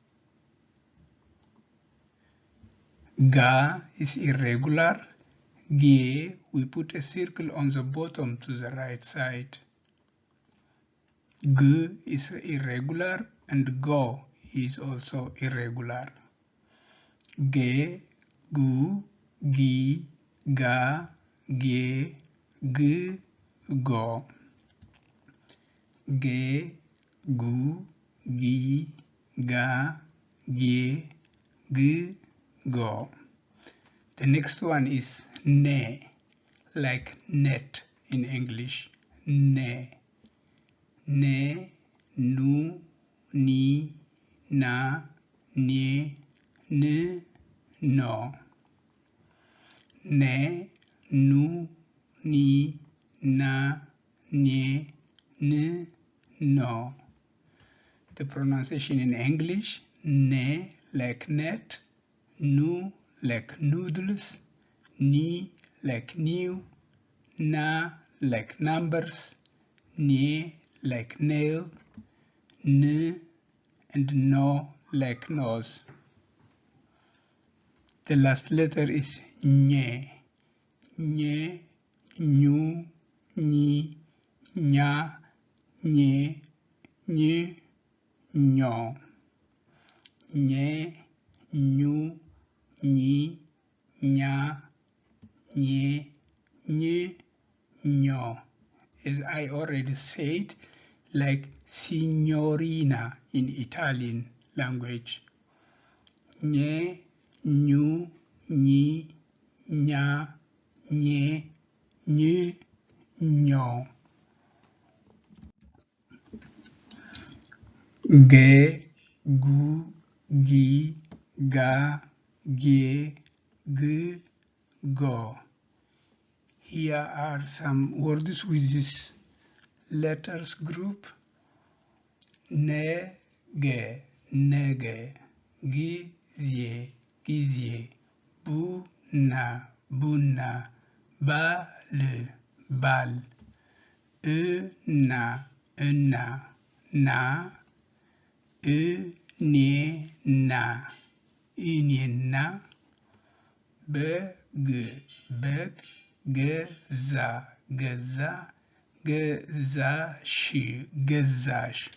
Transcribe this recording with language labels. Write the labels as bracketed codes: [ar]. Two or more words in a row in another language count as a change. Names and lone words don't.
[en] Ga is irregular. Gie, we put a circle on the bottom to the right side. G is irregular and Go is also irregular. [am] ገ ጉ ጊ ጋ ጌ ግ ጎ. ገ ጉ ጊ ጋ ጌ ግ ጎ. [en] The next one is ne, like net in English. [am] ነ ነ ኑ ኒ ና ኔ ን ኖ. ነ ኑ ኒ ና ኔ ን, no. [en] The pronunciation in English: ne like net, nu like noodles, ni like new, na like numbers, ne like nail, ne and no like nose. The last letter is nye. [am] ኘ ኙ ኚ ኛ ኜ ኝ ኞ. ኘ ኙ ኚ ኛ ኜ ኝ ኞ. [en] As I already said, like signorina in Italian language. [am] ኘ ኙ ኚ ኛ ኜ ኝ ኞ. Ge, ጉ ጊ ጋ ጌ ግ ጎ. [en] Here are some words with this letters group. [am] ነገ ነገ ጊዜ ጊዜ ቡና ቡና, ባል ባል, ና ና ና, ነ ና እኒና በግ በግ ገዛ ገዛ, ገዛሽ, ገዛሽ.